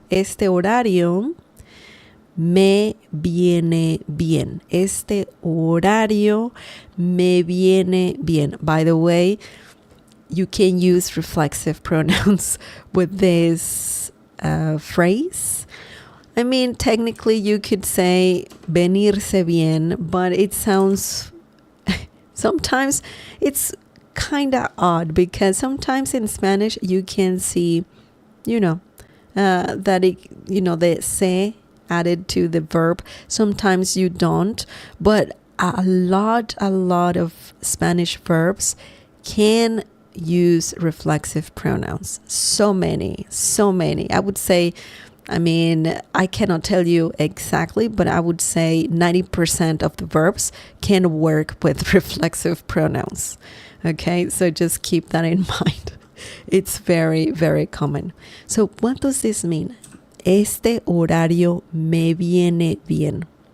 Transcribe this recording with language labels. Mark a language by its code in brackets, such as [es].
[es] Este horario me viene bien. Este horario me viene bien. [en] By the way, you can use reflexive pronouns with this phrase. I mean, technically you could say venirse bien, but it sounds, sometimes it's kind of odd because sometimes in Spanish you can see, that it, the se added to the verb. Sometimes you don't, but a lot of Spanish verbs can use reflexive pronouns. So many. I would say, I cannot tell you exactly, but I would say 90% of the verbs can work with reflexive pronouns. Okay, so just keep that in mind. It's very, very common. So what does this mean? [es] Este horario me viene bien.